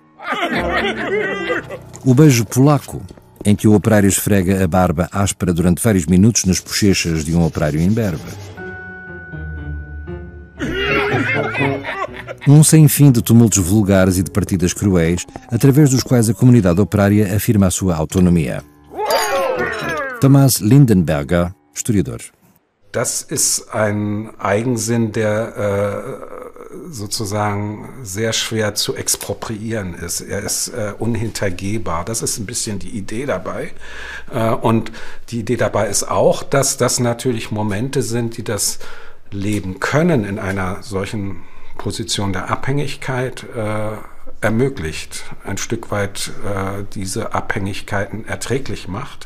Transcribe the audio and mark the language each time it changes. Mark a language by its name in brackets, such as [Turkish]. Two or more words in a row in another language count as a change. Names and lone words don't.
[Portuguese] O beijo polaco, em que o operário esfrega a barba áspera durante vários minutos nas bochechas de um operário imberbe. Um sem fim de tumultos vulgares e de partidas cruéis, através dos quais a comunidade operária afirma a sua autonomia. Thomas Lindenberger, historiador. [German] Das ist ein Eigensinn, der sozusagen sehr schwer zu expropriieren ist. Er ist unhintergehbar. Das ist ein bisschen die Idee dabei. Und die Idee dabei ist auch, dass das natürlich Momente sind, die das Leben können in einer solchen Position der Abhängigkeit ermöglicht, ein Stück weit diese Abhängigkeiten erträglich macht.